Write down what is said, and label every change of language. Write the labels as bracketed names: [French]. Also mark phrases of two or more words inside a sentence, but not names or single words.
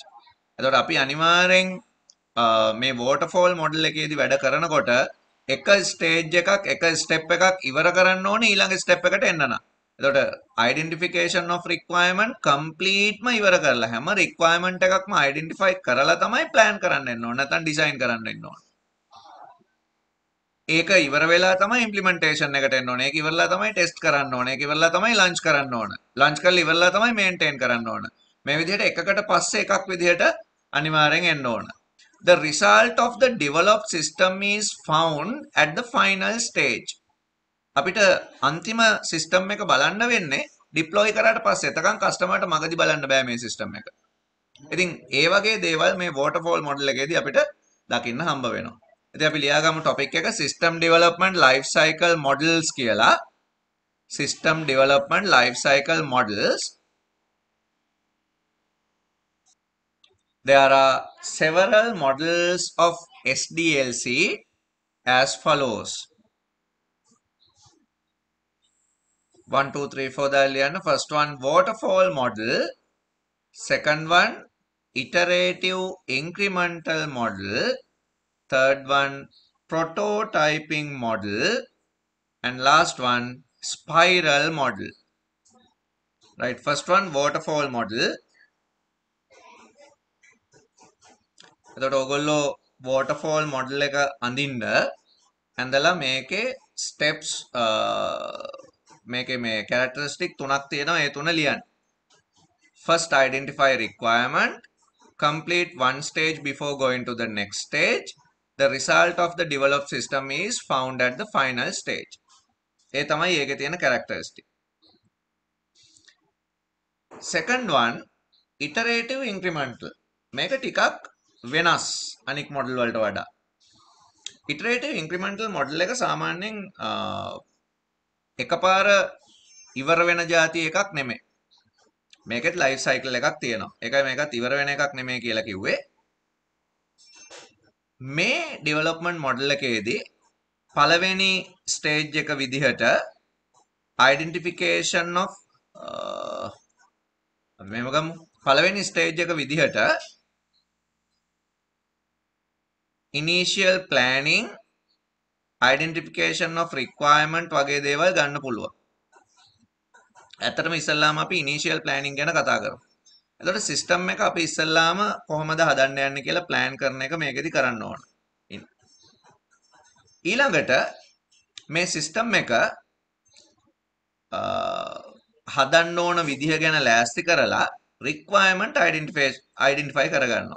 [Sinhala] එතකොට අපි අනිවාර්යෙන් මේ [English] waterfall model [Sinhala] එකේදී වැඩ කරනකොට එක stage එකක් එක step එකක් ඉවර කරන්න ඕනේ ඊළඟ step එකට එන්න නම්. එතකොට [English] identification of requirement [Sinhala] completeම ඉවර කරලා හැම requirement එකක්ම identify කරලා තමයි plan කරන්න එන්න ඕනේ නැත්නම් design කරන්න එන්න ඕනේ. ඒක ඉවර වෙලා තමයි implementation එකට එන්න ඕනේ. ඒක ඉවරලා තමයි test කරන්න ඕනේ. ඒක ඉවරලා තමයි launch කරන්න ඕනේ. launch කරලා ඉවරලා තමයි maintain කරන්න ඕනේ. මේ විදිහට එකකට පස්සේ එකක් විදිහට අනිවාර්යෙන් එන්න ඕනේ. [English] The result of the developed system is found at the final stage. [Sinhala] අපිට අන්තිම සිස්ටම් එක බලන්න වෙන්නේ ඩිප්ලොයි කරාට පස්සේ. එතකන් කස්ටමර්ට මගදී බලන්න බෑ මේ සිස්ටම් එක. ඉතින් ඒ වගේ දේවල් මේ [English] waterfall model [Sinhala] එකේදී අපිට දකින්න හම්බ වෙනවා. ඉතින් අපි ලියාගමු topic එක [English] system development life cycle models [Sinhala] කියලා. [English] System development life cycle models. There are several models of SDLC as follows. 1, 2, 3, 4 දාලා first one waterfall model, second one iterative incremental model, third one prototyping model, and last one spiral model. Right, first one waterfall model. [Sinhala] එතකොට ඔයගොල්ලෝ [English] waterfall model [Sinhala] එක අඳින්න ඇඳලා මේකේ steps මේකේ මේ characteristic තුනක් තියෙනවා ඒ තුන ලියන්න. [English] First, identify requirement, complete one stage before going to the next stage. The result of the developed system is found at the final stage. [Sinhala] ඒ තමයි ඒකේ තියෙන characteristic. [English] Second one, iterative incremental. [Sinhala] මේක ටිකක් වෙනස් අනික් model වලට වඩා. [English] Iterative incremental model [Sinhala] එක සාමාන්‍යයෙන් එකපාර ඉවර වෙන જાති එකක් නෙමෙයි. මේකෙත් life cycle එකක් තියෙනවා. ඒකයි මේකත් ඉවර වෙන එකක් නෙමෙයි කියලා කිව්වේ. මේ [English] development model [Sinhala] එකේදී පළවෙනි stage එක විදිහට [English] identification of [Sinhala] මේව ගමු. පළවෙනි stage එක විදිහට [English] initial planning, identification of requirement [Sinhala] වගේ දේවල් ගන්න පුළුවන්. ඇත්තටම ඉස්සල්ලාම අපි [English] initial planning [Sinhala] ගැන කතා කරමු. එතකොට system එක අපි ඉස්සල්ලාම කොහොමද හදන්න යන්නේ කියලා plan කරන එක මේකෙදි කරන්න ඕන. ඊළඟට මේ system එක හදන්න ඕන විදිහ ගැන ලෑස්ති කරලා requirement identify කරගන්නවා.